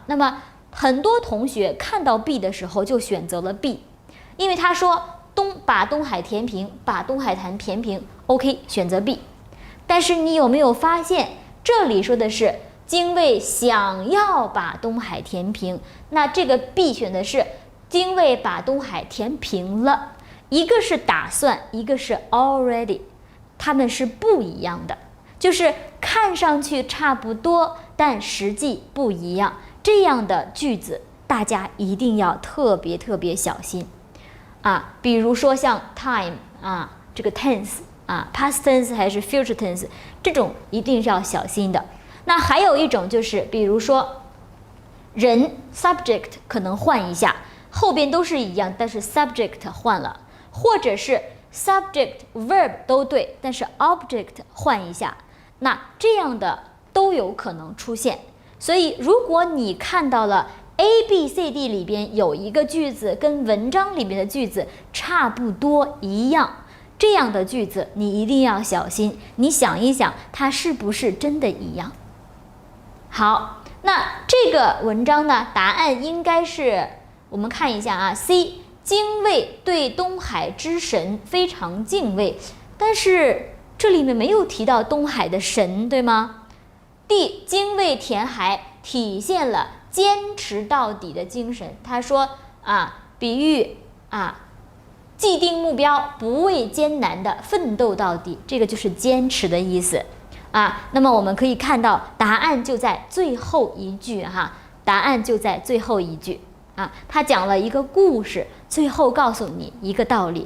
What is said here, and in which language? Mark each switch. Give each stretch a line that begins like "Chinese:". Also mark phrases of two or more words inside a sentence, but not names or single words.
Chinese: 那麼很多同學看到 B 的時候就選擇了 B，因為他說把東海填平，把東海填平 ，OK， 選擇 B。但是你有沒有發現，這裡說的是精衛想要把東海填平，那這個 B 選的是精衛把東海填平了，一個是打算，一個是 already，它們是不一樣的，就是看上去差不多，但實際不一樣。這樣的句子大家一定要特別小心比如說像 time 這個 tense
English: past tense
Chinese: 還是
English: future tense，
Chinese: 這種一定是要小心的。那還有一種就是比如說人 subject 可能換一下，後邊都是一樣，但是 subject 換了，或者是
English: subject verb
Chinese: 都對，但是 object 換一下，那這樣的都有可能出現。所以如果你看到了 A、B、C、D 裡邊有一個句子跟文章裡面的句子差不多一樣，這樣的句子你一定要小心，你想一想它是不是真的一樣。好，那這個文章呢，答案應該是我們看一下 C，精衛對東海之神非常敬畏，但是這裡面沒有提到東海的神，對嗎？D， 精衛填海體現了堅持到底的精神。他說比喻既定目標，不畏艱難的奮鬥到底，這個就是堅持的意思那麼我們可以看到答案就在最後一句答案就在最後一句他講了一個故事，最後告訴你一個道理。